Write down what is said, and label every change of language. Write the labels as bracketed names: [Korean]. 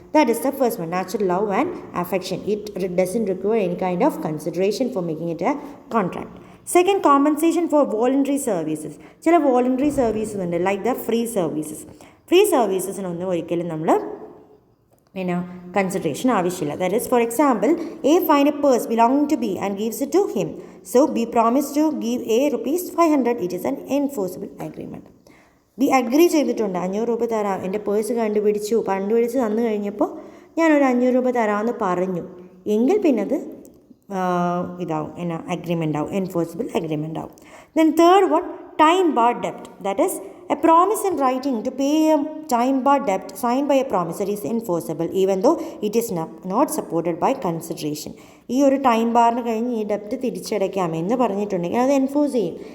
[English] That is the first one, natural love and affection. It doesn't require any kind of consideration for making it a contract. Second, compensation for voluntary services. [Malayalam] ചില voluntary services ഉണ്ട്, [English] Like the free services. [Malayalam] Free സർവീസസിനൊന്നും ഒരിക്കലും നമ്മൾ consideration ആവശ്യമില്ല. [English] That is, for example, A find a purse belonging to B and gives it to him. So B promised to give A rupees 500. It is an enforceable agreement. [Malayalam] B agree ചെയ്തിട്ടുണ്ട്, 500 രൂപ തരാം, എൻ്റെ purse കണ്ടുപിടിച്ച് തന്നു കഴിഞ്ഞപ്പോൾ ഞാനൊരു 500 രൂപ തരാമെന്ന് പറഞ്ഞു എങ്കിൽ പിന്നെ അത് ഇതാവും, അഗ്രിമെൻ്റ് ആവും, എൻഫോഴ്സിബിൾ അഗ്രിമെൻ്റ് ആവും. [English] Then third one, time bar debt. That is, a promise in writing to pay a time bar debt signed by a promisor is enforceable even though it is not supported by consideration. [Malayalam] ഈ ഒരു time ബാറിന് കഴിഞ്ഞ് ഈ ഡെപ്റ്റ് തിരിച്ചടയ്ക്കാമെന്ന് പറഞ്ഞിട്ടുണ്ടെങ്കിൽ അത് enforce ചെയ്യും.